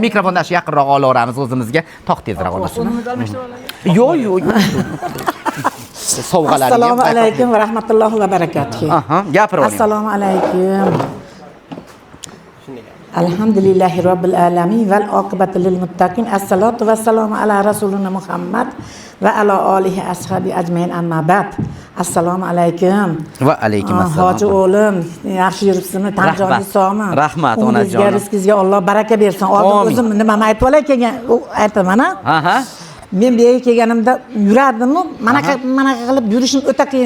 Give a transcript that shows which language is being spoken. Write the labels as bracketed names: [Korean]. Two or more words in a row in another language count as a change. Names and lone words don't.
[Uzbek] Mikrofonni yaqinroq olaveramiz o'zimizga. Toq tezroq olasiz. Yo'q. Sovg'alar. [Arabic] السلام عليكم ورحمة الله وبركاته. [Uzbek] Gapiravering. [Arabic] السلام عليكم. الحمد لله رب العالمين والعاقبة للمتقين. والصلاة والسلام على رسولنا محمد وعلى آله وأصحابه أجمعين أما بعد. السلام عليكم. وعليكم السلام. [Uzbek] Hoji o'g'lim, yaxshi yuribsizmi? Tanjoningiz sog'mi? Rahmat onajonim. Rizqingizga Alloh baraka bersin. Oldin o'zim nima aytib olay kelgan, aytaman. Men bu yerga kelganimda yurardim-ku, mana qilib yurishim o'ta qiyin.